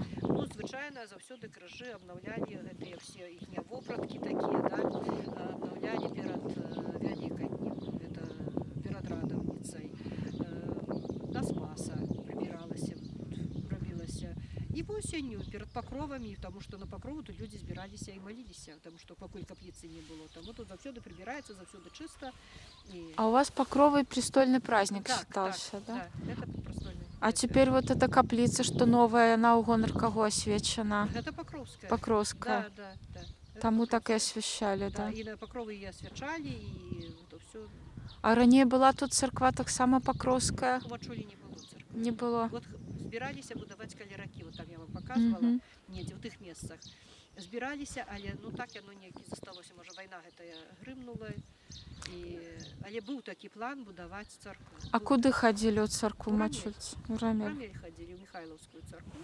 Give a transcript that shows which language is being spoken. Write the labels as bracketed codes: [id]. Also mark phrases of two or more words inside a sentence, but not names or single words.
[be] Звычайна заўсёды крыжы абнаўлялі гэтыя ўсе іхнія вопраткі такія, абнаўлялі перад вялікай днем, гэта перад радаўніцай. На Спаса прыбіралася, рабілася. І восенню перад пакровамі, таму што на пакрову тут людзі збіраліся і маліліся, таму што пакуль капліцы не было. Таму тут заўсёды прыбіраецца, заўсёды чыста. [ru] А у вас Покровы престольный праздник считался, да? Да, это престольный. А теперь вот эта каплица, что новая, она у гонор кого освещена? Это Покровская. Покровская. Да. Тому так и освещали, да? Да, и на Покровы и освещали, и вот все. А ранее была тут церква так само Покровская? У Мачулі не было церкви. Не было. [be] Вот збираліся будаваць каляракі, [ru] вот там я вам показывала, [be] недзе ў тых месцах. Збіраліся, але так яно неяк і засталося, можа вайна гэтая грымнула. Але быў такі план будаваць царкву. А куды хадзілі ў царкву Мачульцы? У Рамель хадзілі, ў Михайлаўскую царкву.